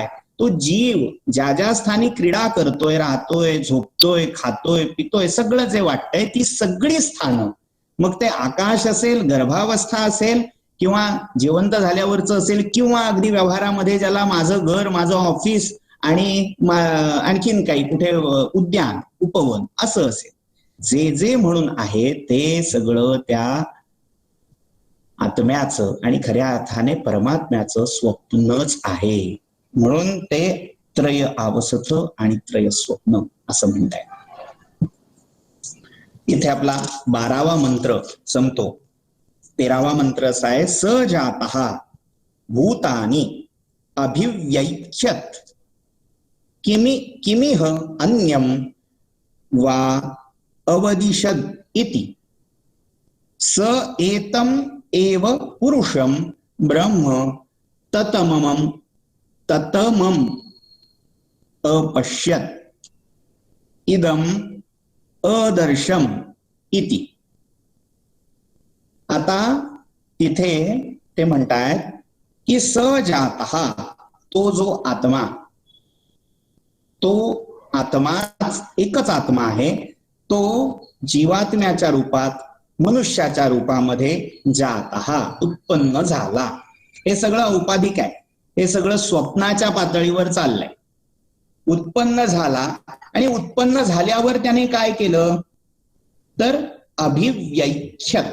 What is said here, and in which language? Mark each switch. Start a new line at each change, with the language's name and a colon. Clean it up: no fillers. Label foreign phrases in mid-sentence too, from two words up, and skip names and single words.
Marathi: तो जीव ज्या ज्या स्थानी क्रीडा करतोय, राहतोय, झोपतोय, खातोय, पितोय, सगळं जे वाटतंय ती सगळी स्थानं, मग ते आकाश असेल, गर्भावस्था असेल, किंवा जिवंत झाल्यावरचं असेल, किंवा अगदी व्यवहारामध्ये ज्याला माझं घर, माझं ऑफिस आणि आणखीन काही कुठे उद्यान, उपवन असं असेल, जे जे म्हणून आहे ते सगळं त्या आत्म्याचं आणि खऱ्या अर्थाने परमात्म्याचं स्वप्नच आहे. म्हणून ते त्रय अवस्थ आणि त्रय स्वप्न असं म्हणताय. इथे आपला 12वा मंत्र संपतो. 13वा मंत्र असा आहे,
Sanskrit: स जातः भूतानि अभिव्यैख्यत किमिह अन्यम वा अवदिशद इति स एतम एव पुरुषम ब्रह्म ततमम अपश्यत इदम अदर्शम इति.
Marathi: आता तिथे ते म्हणतायत की
Sanskrit: स जातः,
Marathi: तो जो आत्मा, तो आत्मा एकच आत्मा आहे, तो जीवात्म्याच्या रूपात मनुष्याच्या रूपामध्ये जातः उत्पन्न झाला. हे सगळं औपाधिक आहे, हे सगळं स्वप्नाच्या पातळीवर चाललंय. उत्पन्न झाला आणि उत्पन्न झाल्यावर त्याने काय केलं तर अभिव्यैख्यत.